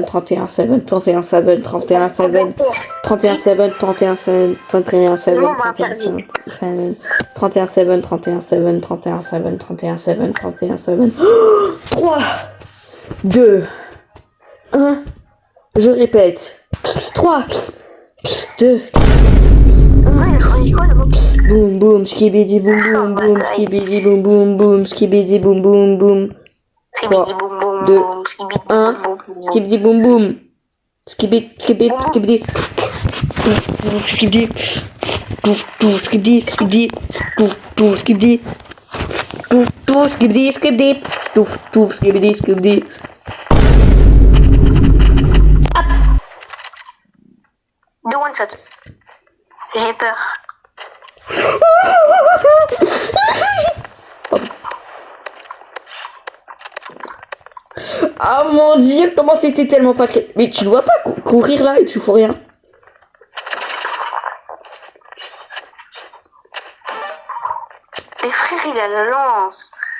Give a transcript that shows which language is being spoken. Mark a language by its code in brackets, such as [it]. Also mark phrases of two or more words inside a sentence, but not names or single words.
[fr] 31 7, 31 7, 31 7, 31 7, 31 7, 31 7, 31 7, 31 7, 31 7, 31 7, 31 7, 31 7, 3, 2, 1, je répète, 3, 2, boum boum, skibidi boum boum boum, skibidi boum boum boum, skibidi boum boum boum. 3, 2, 1, skibidi boum boum. Skibidi, skibidi, skibidi. Skibidi. Skibidi, skibidi. Skibidi. Skibidi, skibidi. Skibidi, skibidi. [en] De one shot. [fr] J'ai peur. Ah mon dieu, comment c'était tellement pas... Mais tu ne vois pas courir là et tu fous rien. Mais frère, il a la lance.